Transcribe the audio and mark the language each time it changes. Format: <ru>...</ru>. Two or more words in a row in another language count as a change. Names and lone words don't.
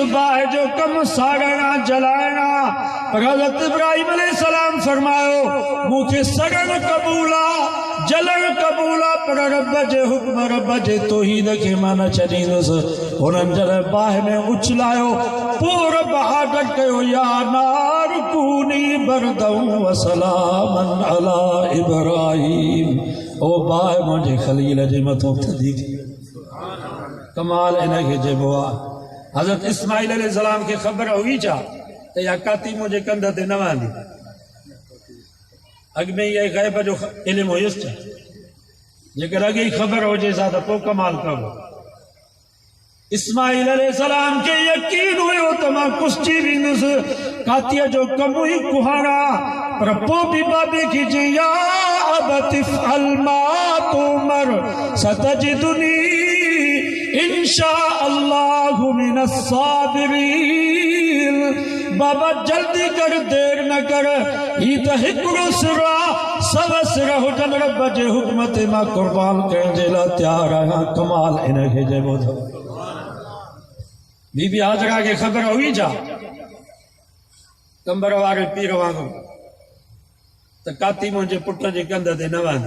<sd>बाहि जो कमु साड़णा जलाइणा पर हज़रत इब्राहिम अलैहिस्सलाम फरमायो मूंखे सड़णु क़बूल आहे जलणु क़बूल आहे पर रब जे हुक्म रब जे तौहीद खे मां न छॾींदुसि हुननि जॾहिं बाहि में उछलायो पोइ रब आडर कयो</sd> <ar>يا نار كوني بردا و سلاما على إبراهيم</ar> <sd>ओ बाहि मुंहिंजे ख़लील जे मथां थधी थी कमाल इनखे चइबो आहे हज़रत इस्माइल अलैहिस्सलाम खे ख़बर हुई छा त इहा काती मुंहिंजे कंध ते न वहंदी अॻु में इहा ग़ैब जो इल्मु हुयुसि छा जेकर अॻे ई ख़बर हुजे सा त पोइ कमाल करो इस्माइल अलैहिस्सलाम खे यकीन हुयो त मां कुश्ती वेंदुसि कातीअ जो कमु ई कुहाड़ा पर पोइ बि बाबे खे चई</sd> <ar>يا أبت افعل ما تؤمر ستجدني إن شاء الله من الصابرين</ar> <sd>बाबा जल्दी कर देर न कर ही त हिकिड़ो सिर आहे सव सिर हुजनि रब जे हुक्म ते मां क़ुर्बान करण जे लाइ तयारु आहियां कमाल इनखे चइबो अथव बीबी हाजरा खे ख़बर हुई छा कंबर वारे पीर वांगुरु त काती मुंहिंजे पुट जे कंध ते न वहंदी</sd>